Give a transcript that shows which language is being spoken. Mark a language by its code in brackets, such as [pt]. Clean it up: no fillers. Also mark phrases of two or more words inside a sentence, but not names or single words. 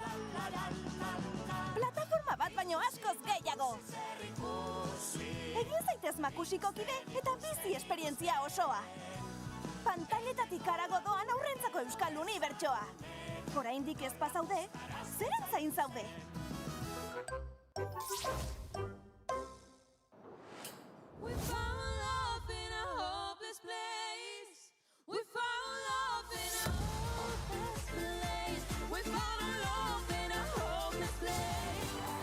[eu] Plataforma bat baino askoz gehiago. Egin zaitez Makusiko kide eta bizi esperientzia osoa. Pantailetatik harago doan aurrentzako euskal unibertsoa. Oraindik ez bazaude, zeren zain zaude? [en] We found love in a hopeless place. We found love in a hopeless place. We found love in a hopeless place.